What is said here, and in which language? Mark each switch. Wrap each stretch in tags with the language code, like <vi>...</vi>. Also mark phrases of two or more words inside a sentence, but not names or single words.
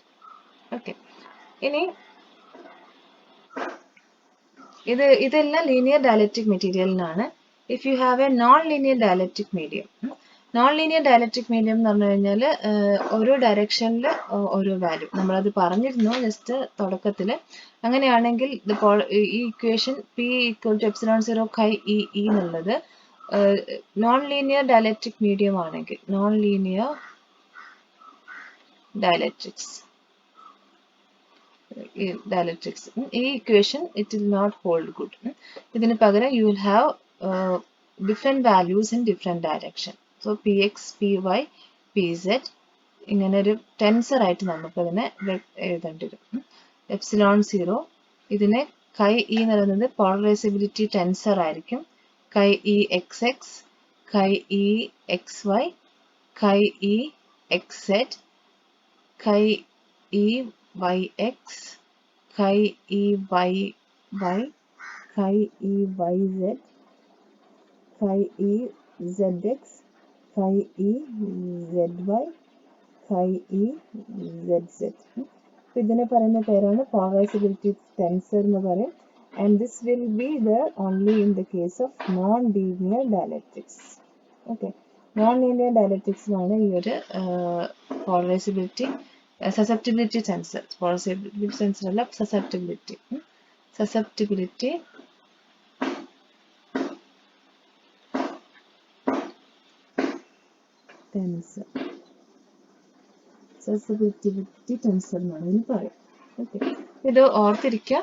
<ml>ഓക്കെ, ഇനി ഇതെല്ലാം</ml> <en>linear dielectric</en> <ml>മെറ്റീരിയലിനാണ്.</ml> <en>if you have a non linear dielectric medium</en> <ml>എന്ന് പറഞ്ഞു കഴിഞ്ഞാൽ ഓരോ ഡയറക്ഷനിൽ ഓരോ വാല്യൂ, നമ്മളത് പറഞ്ഞിരുന്നു ജസ്റ്റ് തുടക്കത്തിൽ. അങ്ങനെയാണെങ്കിൽ ഈ ഇക്വേഷൻ P = ε0 chi e എന്നുള്ളത്</ml> <en>non linear dielectric medium</en> <ml>ആണെങ്കിൽ ഡയലക്ട്രിക്സ് ഈ ഇക്വേഷൻ</ml> <en>it will not hold good.</en> <ml>ഇതിന് പകരം</ml> <en>you will have different values in different direction.</en> <ml>സോ px, py, pz ഇങ്ങനെ ഒരു ടെൻസർ ആയിട്ട് നമുക്ക് അതിനെ എഴുതേണ്ടി വരും. ε0 ഇതിനെ chi e എന്ന് പറയുന്നത്</ml> <en>polarizability tensor</en> <ml>ആയിരിക്കും.</ml> <en>chi e xx, chi e xy, chi e xz, chi e yx, chi e yy, chi e yz, chi e zx, chi e zy, chi e zz.</en> <ml>ഇതിനെ പറയുന്ന പേരാണ്</ml> <en>polarizability tensor</en> <ml>എന്ന് പറയും.</ml> <en>And this will be there only in the case of non-linear dielectrics. Okay, non-linear dielectrics</en> <ml>ആണ് ഈ ഒരു</ml> <en>susceptibility tensor. Polarizability tensor</en> <ml>അല്ല,</ml> <en>susceptibility tensor</en> <ml>എന്നാണ് ഇതിന് പറയും. ഓക്കെ, ഇത് ഓർത്തിരിക്കുക.</ml>